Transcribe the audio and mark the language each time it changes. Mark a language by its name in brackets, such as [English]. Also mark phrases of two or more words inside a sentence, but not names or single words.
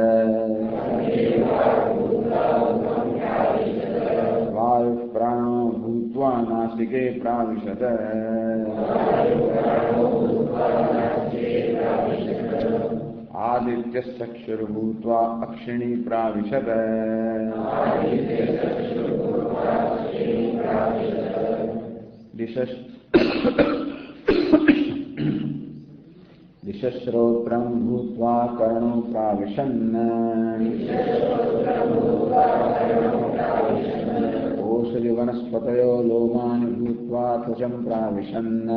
[Sanskrit] વાયુ પ્રાણો ભૂત્વા નાસિકે પ્રાવિશત આદિત્યશ્ચક્ષુર્ભૂત્વા અક્ષિણી પ્રાવિશત दिशश्रोत्रं भूत्वा कर्णो प्राविशन् ओषधि वनस्पतयो लोमानि भूत्वा त्वचं प्राविशन्